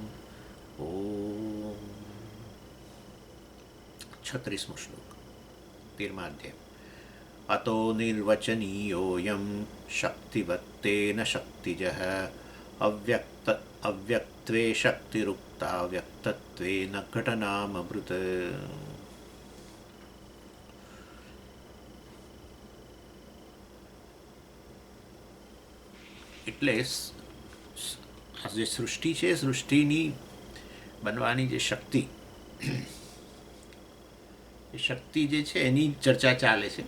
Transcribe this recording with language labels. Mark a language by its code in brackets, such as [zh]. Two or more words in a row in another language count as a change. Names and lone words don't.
[sa] ओम 36 श्लोक 13 अध्याय। अतो निर्वचनीयोऽयं शक्तिवत्तेन शक्तिजः अव्यक्त्वे शक्तिरुक्ता व्यक्तत्वेन घटनामभृत्। [gu] એટલે જે સૃષ્ટિ છે, સૃષ્ટિની બનવાની જે શક્તિ, એ શક્તિ જે છે એની ચર્ચા ચાલે છે.